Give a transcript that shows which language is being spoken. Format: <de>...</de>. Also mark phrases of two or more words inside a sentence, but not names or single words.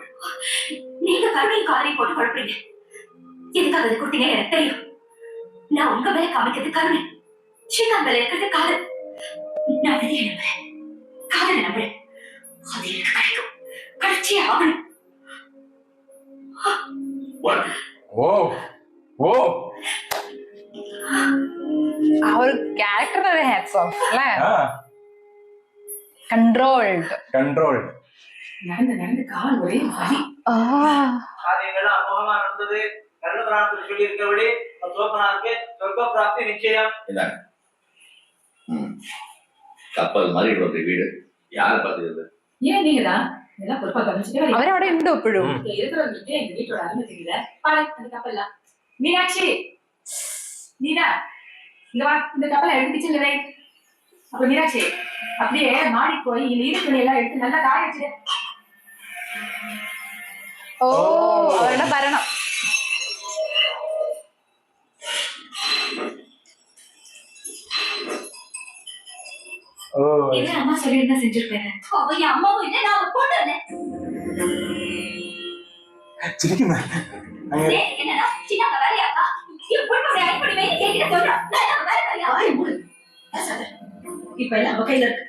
<ta>நீங்க கருணையும் காலையும் போட்டு குழப்பீங்க. எதுக்காக அதை கொடுத்தீங்கன்னு எனக்கு தெரியும். நான் உங்க மேல காமிக்கிறது கருணை, ஸ்ரீகாந்த் மேல இருக்கிறது காதல். நான் விதியை நம்புறேன், காதலை நம்புறேன். அது எனக்கு கிடைக்கும், கிடைச்சே ஆகணும். ഓ ഓ</ta> <ml>ആ ഒരു ക്യാരക്ടറിന്</ml> <en>hats off</en> <ml>അല്ലേ? ആ കൺട്രോൾഡ് കൺട്രോൾഡ്.</ml> <ta>நடந்து கால் ஒரே வலி. காரியங்கள்லாம் அமோகமா நடந்தது. கருண பிராணத்தில் சொல்லி இருக்கபடி சோபனாருக்கு சொர்க்க பிராப்தி நிச்சயம். கப்பல் மாதிரி ஒரு வீடு யாரை பார்த்துக்கிறது? ஏன் நீங்கதான் இதெல்லாம் பொறுப்பா கவனிச்சுட்டு</ta> <ml>അവരവിടെ ഉണ്ട് എപ്പോഴും.</ml> <ta>இருக்கிறவங்களுக்கு எங்க வீட்டோட அருமை தெரியல. பாரு அந்த கப்பல்லாம். மீனாட்சி நீதா இங்க வா, இந்த கப்பலை எடுத்து கிச்சன்ல வை. அப்ப மீனாட்சி அப்படியே மாடி போய் இந்த ஈர துணி எல்லாம் எடுத்து நல்லா காய வச்சிரு.</ta> <ml>ഓ അവരുടെ ഭരണം. ഓ</ml> <ta>என்ன அம்மா சொல்லியிருந்தா செஞ்சிருப்பேன். அவ என் அம்மாவும் இல்லை, நான் அவ போட்டு</ta> <ml>ചിരിക്കുന്ന</ml> <ta>என்னன்னா சின்ன வேலையாக்கா எப்படி அடிப்படை வேலை கேட்கிற சொல்றான். இப்ப எல்லாம் அவ கையில இருக்கு.</ta>